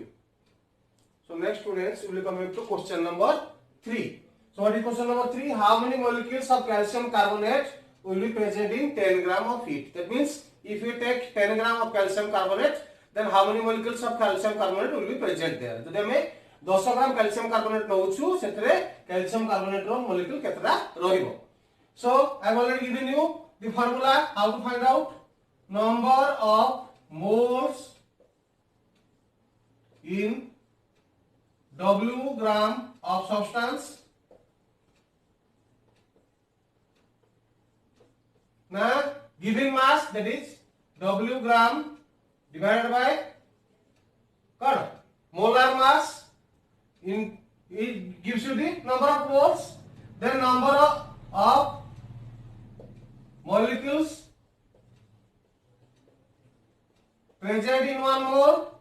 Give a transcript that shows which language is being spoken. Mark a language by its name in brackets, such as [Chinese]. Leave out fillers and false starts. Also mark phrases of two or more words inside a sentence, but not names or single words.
[English] So next students we will come to question number 3. So what is question number 3? How many molecules of calcium carbonate will be present in 10 gram of heat? That means if you take 10 gram of calcium carbonate, then how many molecules of calcium carbonate will be present there? So then 10 ग्राम calcium carbonate [Odia] ନଉଛୁ ସେତରେ [English] calcium carbonate रो molecule [Odia] କେତରା ରହିବ. [English] So I have already given you the formula how to find out number of moles in W gram of substance. Now given mass, that is W gram divided by molar mass, in it gives you the number of moles, then number of molecules present in 1 mole.